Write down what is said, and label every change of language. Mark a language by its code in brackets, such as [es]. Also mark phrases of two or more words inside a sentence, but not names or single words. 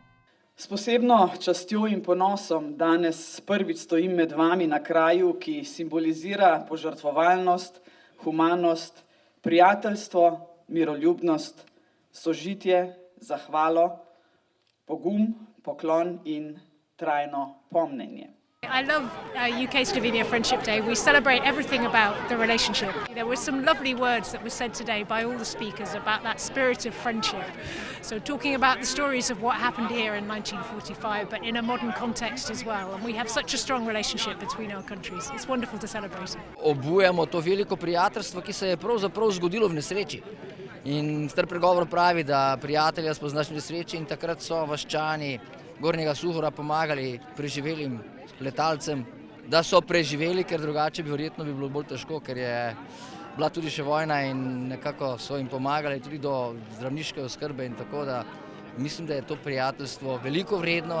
[sl] S posebno častjo in ponosom danes prvič stojim med vami na kraju, ki simbolizira požrtvovalnost, humanost, prijateljstvo, miroljubnost, sožitje, zahvalo, pogum, poklon in trajno pomnenje. [en] I love UK-Slovenia Friendship Day. We celebrate everything about the relationship. There were some lovely words that were said today by all the speakers about that spirit of friendship. So talking about the stories of what happened here in 1945, but in a modern context as well. And we have such a strong relationship between our countries. It's wonderful to celebrate. [sl] Obujamo to veliko prijateljstvo, ki se je pravzaprav zgodilo v nesreči. In star pregovor pravi, da prijatelja spoznaš v nesreči, in takrat so vaščani Gornjega Suhora pomagali preživelim letalcem, da so preživeli, ker drugače bi verjetno bilo bolj težko, ker je bila tudi še vojna in nekako so jim pomagali tudi do zdravniške oskrbe in tako da mislim, da je to prijateljstvo veliko vredno.